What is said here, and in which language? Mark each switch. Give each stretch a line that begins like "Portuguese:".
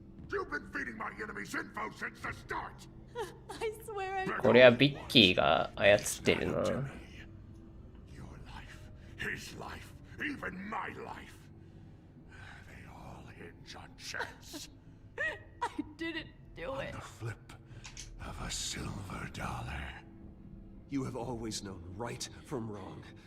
English: You've been feeding my enemies info since the start. I swear I...
Japanese: これはビッキーが操ってるな。
English: Your life, his life, even my life. They all hinge on chance. I didn't do it. The flip of a silver dollar. You have always known right from wrong.